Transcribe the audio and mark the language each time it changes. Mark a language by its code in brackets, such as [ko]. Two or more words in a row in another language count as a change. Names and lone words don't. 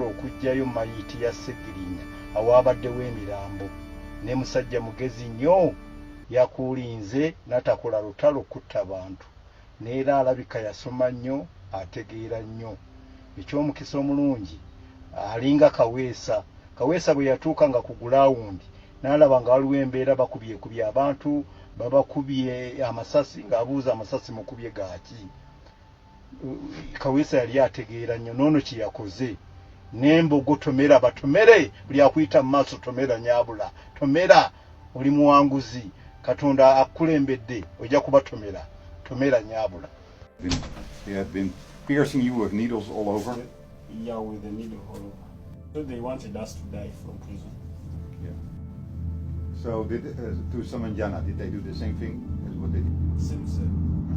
[lg] okuggyayo mayiti ya Ssegiriinya awaabaddewo emirambo ne musajja mugezi nnyo yakulinze n'atakola lutalo kutta bantu neera alabika yasoma nnyo ategeera nnyo ekyomukisa omulungi alinga Kaweesa bwe yatuuka nga ku gulawundi n'alaba nga waliwo embeera bakubyekubye abantu babakubye amasasi ng'abuuza amasasi mukubye gaaki Kaweesa yali ategeera nnyo noono kye yakoze n'embogo tomera batomere buli akuyita mu maaso tomera Nyaabula tomera oli muwanguzi Katonda akulembedde ojja kuba tomera Nyaabula. [en] They had been piercing you with needles all over? Yeah, with the needle all over. So they wanted us to die from prison. Yeah. So did to Samanjana, did they do the same thing as what they did? Same. Uh-huh.